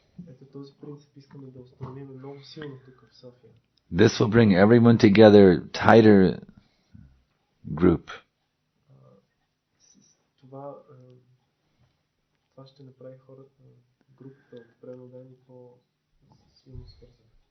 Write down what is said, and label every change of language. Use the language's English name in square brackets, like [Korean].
[Bulgarian] Ето този принцип искаме да установим много силно тук в София. [English] This will bring everyone together, tighter group. [Bulgarian] Това ще направи хората, групата от преодани по-силно свързани.